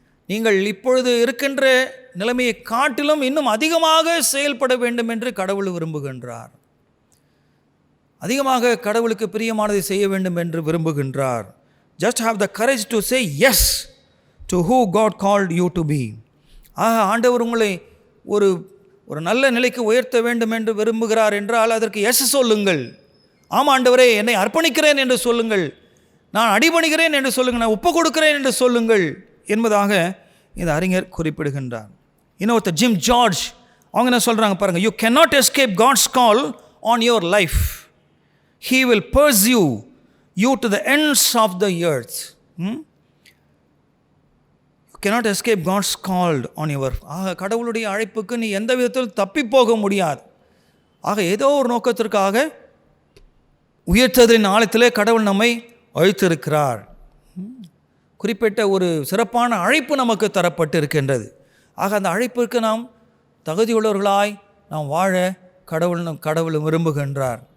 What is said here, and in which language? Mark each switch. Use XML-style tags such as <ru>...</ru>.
<ta>நீங்கள் இப்பொழுது இருக்கின்ற நிலைமையை காட்டிலும் இன்னும் அதிகமாக செயல்பட வேண்டும் என்று கடவுள் விரும்புகின்றார். அதிகமாக கடவுளுக்கு பிரியமானதை செய்ய வேண்டும் என்று விரும்புகின்றார்.</ta> <en>Just have the courage to say yes to who God called you to be.</en> <ta>ஆண்டவர் உங்களை ஒரு நல்ல நிலைக்கு உயர்த்த வேண்டும் என்று விரும்புகிறார் என்றால் அதற்கு எஸ் சொல்லுங்கள். ஆமாம் ஆண்டவரே, என்னை அர்ப்பணிக்கிறேன் என்று சொல்லுங்கள், நான் அடிபணிகிறேன் என்று சொல்லுங்கள், நான் ஒப்பு கொடுக்கிறேன் என்று சொல்லுங்கள் என்பதாக இந்த அறிஞர் குறிப்பிடுகின்றார். இன்னொருத்தர் ஜிம் ஜார்ஜ் அவங்க என்ன சொல்கிறாங்க பாருங்கள்,</ta> <en>You cannot escape God's call on your life. He will pursue you to the ends of the earth. You cannot escape God's call on your life.</en> <ta>கடவுளுடைய அழைப்புக்கு நீ எந்த விதத்தில் தப்பி போக முடியாது. ஏதோ ஒரு நோக்கத்திற்காக உயர்த்ததின் ஆழத்திலே கடவுள் நம்மை அழைத்திருக்கிறார். குறிப்பிட்ட ஒரு சிறப்பான அழைப்பு நமக்கு தரப்பட்டு இருக்கின்றது. அந்த அழைப்பிற்கு நாம் தகுதியுள்ளவர்களாய் நாம் வாழ கடவுள் விரும்புகின்றார்.</ta>